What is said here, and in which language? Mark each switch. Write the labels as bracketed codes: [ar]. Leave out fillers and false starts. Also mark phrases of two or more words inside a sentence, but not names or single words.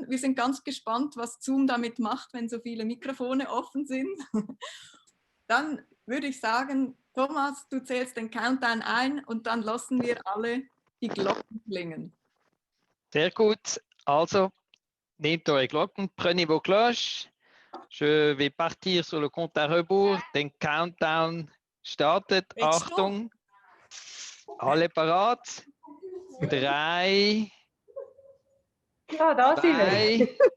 [de] Wir sind ganz gespannt, was Zoom damit macht, wenn so viele Mikrofone offen sind. Dann würde ich sagen, Thomas, du zählst den Countdown ein und dann lassen wir alle die Glocken klingen. Sehr gut. Also, nehmt eure Glocken, [fr] prenez vos cloches. Je vais partir sur le compte à rebours. [de] Den Countdown startet. Achtung. Alle parat. 3. Ja, da sind wir.